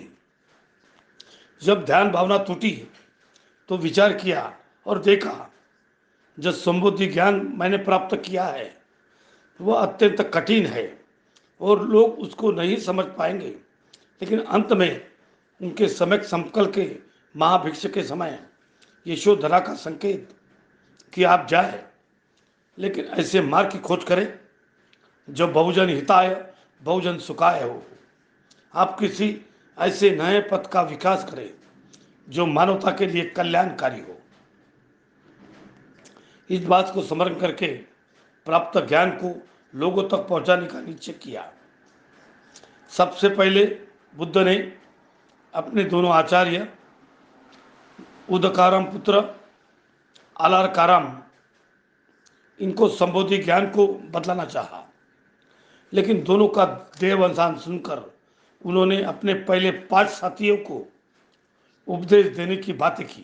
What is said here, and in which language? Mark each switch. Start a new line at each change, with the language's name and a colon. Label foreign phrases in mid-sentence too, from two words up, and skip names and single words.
Hindi: जब ध्यान भावना टूटी तो विचार किया और देखा, जो संबुद्धि ज्ञान मैंने प्राप्त किया है वह अत्यंत कठिन है और लोग उसको नहीं समझ पाएंगे। लेकिन अंत में उनके सम्यक संकल के महाभिक्षु के समय यशोधरा का संकेत कि आप जाए, लेकिन ऐसे मार्ग की खोज करें जो
Sanskrit: बहुजन हिताय बहुजन सुखाय
Hindi: हो। आप किसी ऐसे नए पथ का विकास करें जो मानवता के लिए कल्याणकारी हो। इस बात को स्मरण करके प्राप्त ज्ञान को लोगों तक पहुंचाने का निश्चय किया। सबसे पहले बुद्ध ने अपने दोनों आचार्य उदकाराम पुत्र आलारकाराम इनको संबोधि ज्ञान को बदलाना चाहा, लेकिन दोनों का देवअवसान सुनकर उन्होंने अपने पहले 5 साथियों को उपदेश देने की बातें की।